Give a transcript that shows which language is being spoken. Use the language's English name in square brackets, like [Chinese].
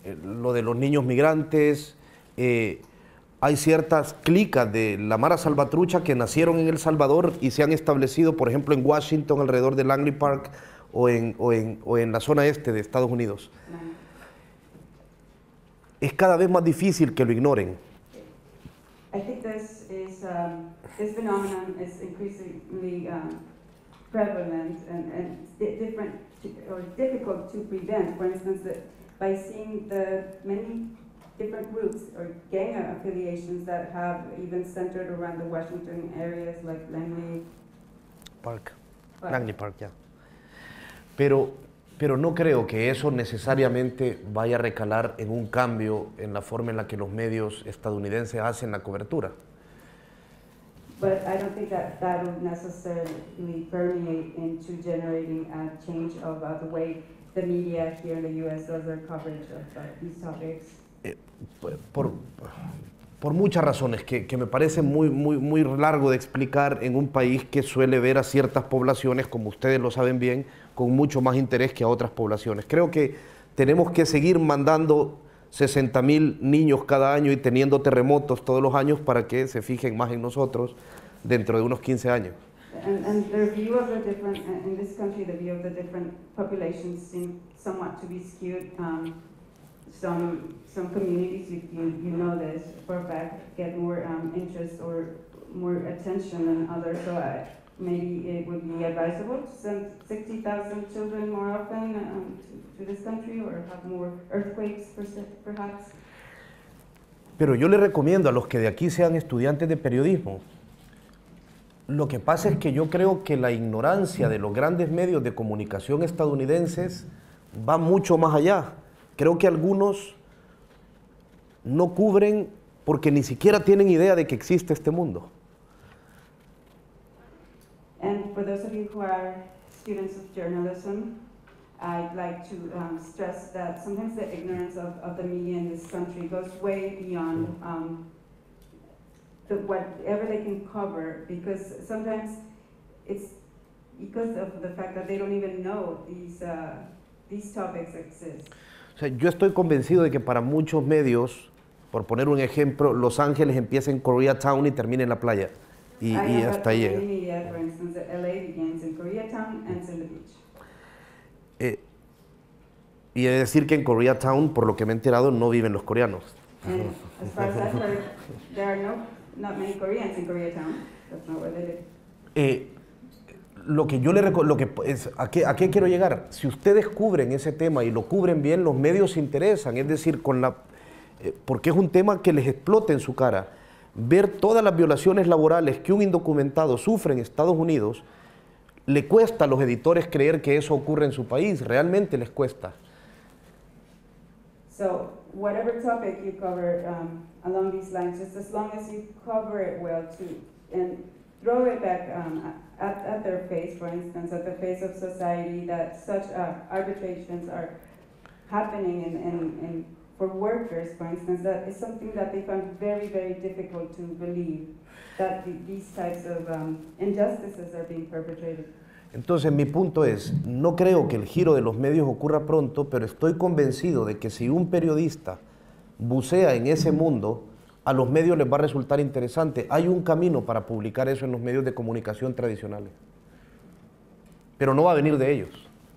[Spanish] Lo de los niños migrantes, hay ciertas clicas de la Mara Salvatrucha que nacieron en El Salvador y se han establecido, por ejemplo, en Washington, alrededor de Langley Park, o en la zona este de Estados Unidos. Es cada vez más difícil que lo ignoren. [English] I think this phenomenon is increasingly prevalent and difficult to prevent. For instance, by seeing the many different groups or gang affiliations that have even centered around the Washington areas like Langley Park. Langley Park, ya. [Spanish] Pero no creo que eso necesariamente vaya a recalar en un cambio en la forma en la que los medios estadounidenses hacen la cobertura. [English] But I don't think that will necessarily permeate into generating a change of the way the media here in the U.S. does their coverage of these topics. [Spanish] Por muchas razones que me parece muy largo de explicar en un país que suele ver a ciertas poblaciones, como ustedes lo saben bien, con mucho más interés que a otras poblaciones. Creo que tenemos que seguir mandando 60,000 niños cada año y teniendo terremotos todos los años para que se fijen más en nosotros dentro de unos 15 años. [English] And the view of the different, in this country, the view of the different populations seem somewhat to be skewed. Some communities, you know this for a fact, get more interest or more attention than others. So maybe it would be advisable to send 60,000 children more often to this country, or have more earthquakes, perhaps. [Spanish] Pero yo le recomiendo a los que de aquí sean estudiantes de periodismo. Lo que pasa es que yo creo que la ignorancia de los grandes medios de comunicación estadounidenses va mucho más allá. Creo que algunos no cubren porque ni siquiera tienen idea de que existe este mundo. [English] And for those of you who are students of journalism, I'd like to stress that sometimes the ignorance of the media in this country goes way beyond whatever they can cover, because sometimes it's because of the fact that they don't even know these topics exist. [Spanish] O sea, yo estoy convencido de que para muchos medios, por poner un ejemplo, Los Ángeles empieza en Koreatown y termina en la playa. Y hasta ahí llega. [English] Media, for instance, LA begins in Koreatown and ends in the beach. [Spanish] Y he de decir que en Koreatown, por lo que me he enterado, no viven los coreanos. [English] And as far as I've heard, there are not many Koreans in Koreatown. That's not where they live. [Spanish] Lo que yo le ¿a qué quiero llegar? Si ustedes cubren ese tema y lo cubren bien, los medios se interesan, es decir, porque es un tema que les explota en su cara. Ver todas las violaciones laborales que un indocumentado sufre en Estados Unidos, le cuesta a los editores creer que eso ocurre en su país, realmente les cuesta. [English] So, whatever topic you cover along these lines, just as long as you cover it well and throw it back at their face, for instance, at the face of society, that such arbitrations are happening in for workers, for instance, that is something that they find very, very difficult to believe, that these types of injustices are being perpetrated. [Spanish] Entonces mi punto es, no creo que el giro de los medios ocurra pronto, pero estoy convencido de que si un periodista bucea en ese mundo, a los medios les va a resultar interesante. Hay un camino para publicar eso en los medios de comunicación tradicionales, pero no va a venir de ellos.